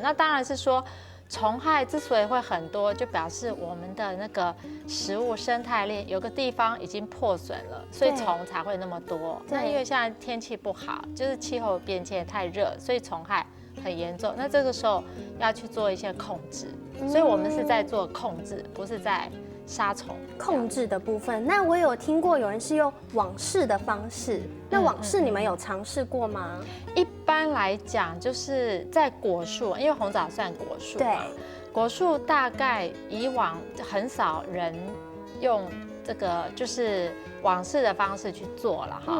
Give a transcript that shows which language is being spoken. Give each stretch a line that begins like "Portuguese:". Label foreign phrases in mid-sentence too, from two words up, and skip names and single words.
Chinese: 那當然是說，蟲害之所以會很多，就表示我們的那個食物生態鏈有個地方已經破損了，所以蟲才會那麼多。那因為現在天氣不好，就是氣候變遷太熱，所以蟲害很嚴重。那這個時候要去做一些控制，所以我們是在做控制，不是在杀虫控制的部分。那我有听过有人是用网式的方式，那网式你们有尝试过吗？一般来讲，就是在果树，因为红枣算果树嘛，对，果树大概以往很少人用这个就是网式的方式去做了哈。